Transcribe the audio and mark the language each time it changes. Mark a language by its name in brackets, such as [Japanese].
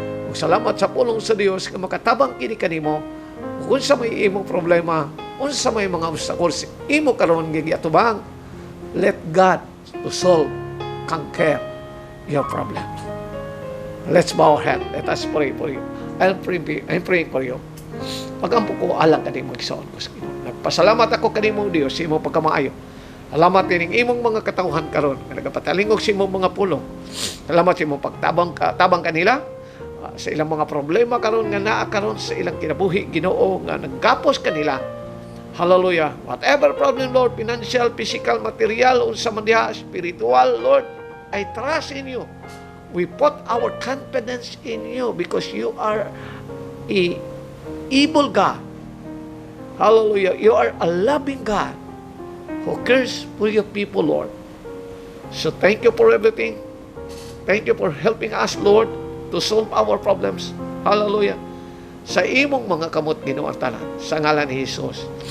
[Cebuano] Salamat sa pulong sa Dios nga makatabang kini kanimo kung sa may imong problema, kung sa may mga obstacles, imo karon gigyatubang. [English] Let God to solve, conquer your problem. Let's bow our head. Let us pray for you. I'm praying for you. [Cebuano] Pagampo ko alang kani magsoon ko sa Ginoo. Nagpasalamat ako kanimo Dios sa imong pagkamaayo. Salamat ining imong mga katawhan karon nga nagapatalingog sa imong mga pulong. Salamat sa imong tabang kanila sa ilang mga problema karon nga naa karon sa ilang kinabuhi Ginoo nga naggapos kanila. Hallelujah. [English] Whatever problem, Lord, financial, physical, material, [Cebuano] unsa man diha, [English] spiritual, Lord, I trust in you. We put our confidence in you because you are a able God. Hallelujah. You are a loving God who cares for your people, Lord. So thank you for everything. Thank you for helping us, Lord, to solve our problems. Hallelujah. [Cebuano] Sa imong mga kamot Ginoo tanan, sa ngalan ni Jesus.